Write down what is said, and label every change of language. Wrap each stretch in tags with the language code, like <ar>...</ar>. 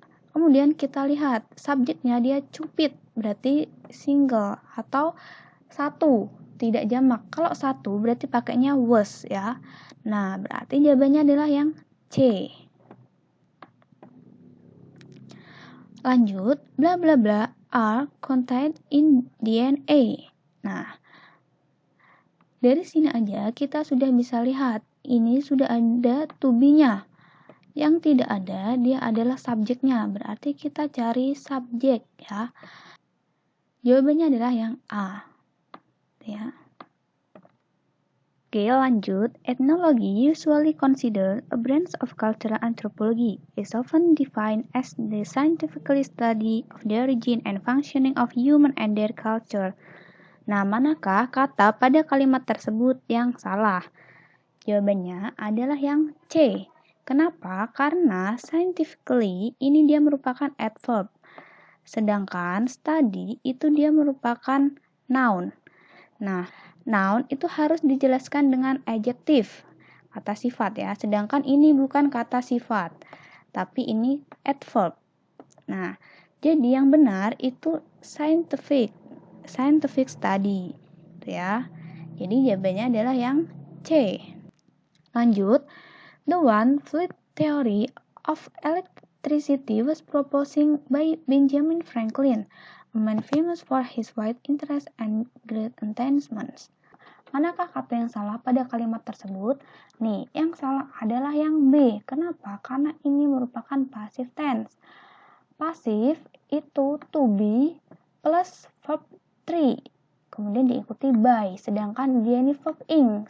<id>Kemudian kita lihat subjeknya dia Cupid, berarti single atau satu, tidak jamak. Kalau satu berarti pakainya was ya. Nah, berarti jawabannya adalah yang C. Lanjut,</id> <en>bla bla bla are contained in DNA.</en> <id>Nah, dari sini aja kita sudah bisa lihat ini sudah ada to be-nya. Yang tidak ada dia adalah subjeknya, berarti kita cari subjek ya. Jawabannya adalah yang A ya. Oke, lanjut.</id> <en>Ethnology, usually considered a branch of cultural anthropology, is often defined as the scientific study of the origin and functioning of human and their culture.</en> <id>Nah, manakah kata pada kalimat tersebut yang salah? Jawabannya adalah yang C. Kenapa? Karena scientifically ini dia merupakan adverb. Sedangkan study itu dia merupakan noun. Nah, noun itu harus dijelaskan dengan adjektif, kata sifat ya. Sedangkan ini bukan kata sifat, tapi ini adverb. Nah, jadi yang benar itu scientific study ya. Jadi jawabannya adalah yang C. Lanjut,</id> <en>the one fluid theory of electricity was proposed by Benjamin Franklin, a man famous for his wide interest and great attainments.</en> <id>Manakah kata yang salah pada kalimat tersebut? Nih, yang salah adalah yang B. Kenapa? Karena ini merupakan passive tense. Passive itu to be plus verb 3. Kemudian diikuti by. Sedangkan dia ini verb ing.</id>